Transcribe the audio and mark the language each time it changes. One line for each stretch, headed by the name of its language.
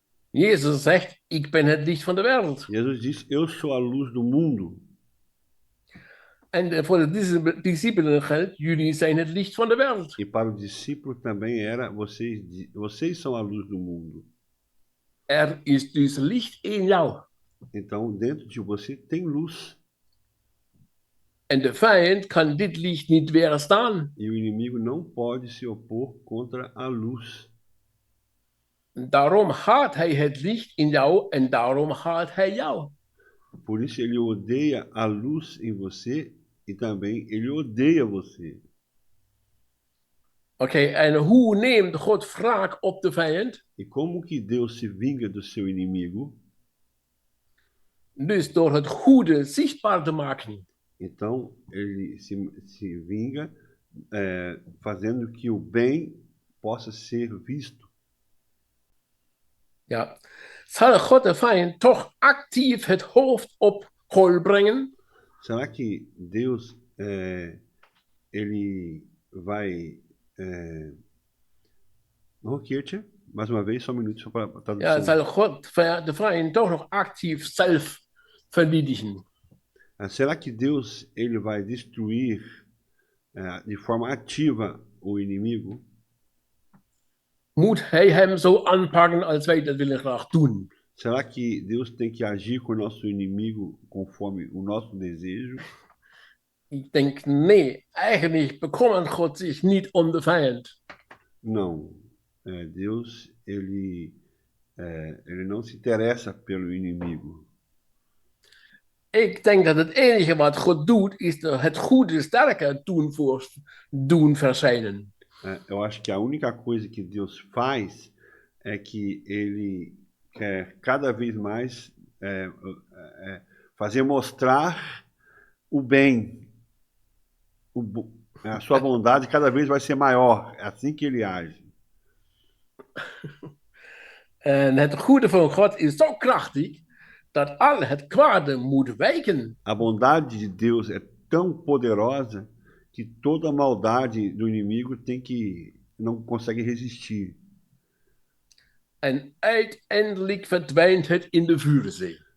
Dutch: Jezus zegt, ik ben het licht van de wereld.
Portuguese: Jesus diz, eu sou a luz do mundo.
Dutch: En voor de discipelen geldt, jullie zijn het licht van de wereld.
Portuguese: E para o discípulo também era, vocês são a luz do mundo.
Dutch: Er is dus licht in jou.
Portuguese: Então, dentro de você tem luz.
Dutch: En de vijand kan dit licht niet weerstaan.
Portuguese: E o inimigo não pode se opor contra a luz.
Dutch: Daarom haat hij het licht in jou en daarom haat hij jou.
Portuguese: Por isso ele odeia a luz em você e também ele odeia você.
Dutch: Oké, en hoe neemt God wraak op de vijand?
Portuguese: E como que Deus se vinga do seu inimigo?
Dutch: Dus door het goede zichtbaar te maken.
Portuguese: Então, ele se vinga fazendo que o bem possa ser visto.
Dutch: Ja. Zal God de vijand toch actief het hoofd op kool brengen?
Portuguese: Será que Deus ele vai...
Dutch: Nog een keertje,
Portuguese: mais uma vez, só um minuto, só para a
Dutch: Ja,
Portuguese: tradução.
Dutch: zal God de vijand toch nog actief zelf verdedigen?
Portuguese: Será que Deus ele vai destruir de forma ativa o inimigo?
Dutch: Moet hij hem zo aanpakken als wij dat willen graag doen?
Portuguese: Será que Deus tem que agir com o nosso inimigo conforme o nosso desejo?
Dutch: Ik denk, nee, eigenlijk bekommert God zich niet om de vijand.
Portuguese: Não. Deus ele não se interessa pelo inimigo.
Dutch: Ik denk dat het enige wat God doet, is het goede sterker doen verschijnen.
Portuguese: Eu acho que a única coisa que Deus faz é que ele quer cada vez mais fazer mostrar o bem. A sua bondade cada vez vai ser maior. É assim que ele age.
Dutch: En het goede van God is zo krachtig dat al het kwade moet wijken.
Portuguese: A bondade de Deus é tão poderosa que toda maldade do inimigo não consegue resistir.
Dutch: En uiteindelijk verdwijnt het in de vuurzee.